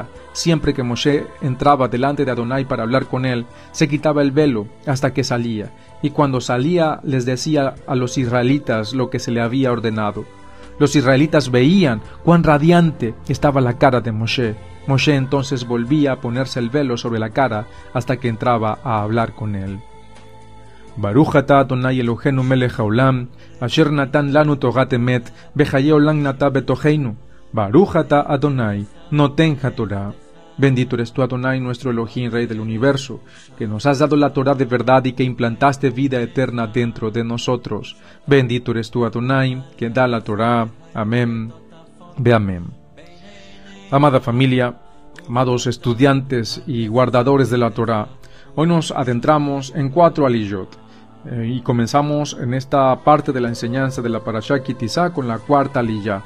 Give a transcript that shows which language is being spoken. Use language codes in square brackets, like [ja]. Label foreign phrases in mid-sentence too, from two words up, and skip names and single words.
[es] Siempre que Moshe entraba delante de Adonai para hablar con él, se quitaba el velo hasta que salía. Y cuando salía les decía a los israelitas lo que se le había ordenado. Los israelitas veían cuán radiante estaba la cara de Moshe. Moshe entonces volvía a ponerse el velo sobre la cara hasta que entraba a hablar con él. [he] ברוך אתה אדוני אלוהינו מלך העולם אשר נתן לנו תורת אמת וחיי עולם נטע בתוכנו. ברוך אתה אדוני נותן התורה. [es] Bendito eres tú, Adonai, nuestro Elohim, Rey del universo, que nos has dado la Torah de verdad y que implantaste vida eterna dentro de nosotros. Bendito eres tú, Adonai, que da la Torah. [he] אמן ואמן. [es] Amada familia, amados estudiantes y guardadores de la Torah, hoy nos adentramos en 4 aliyot y comenzamos en esta parte de la enseñanza de la Parashá Ki Tizá con la 4ª aliyá.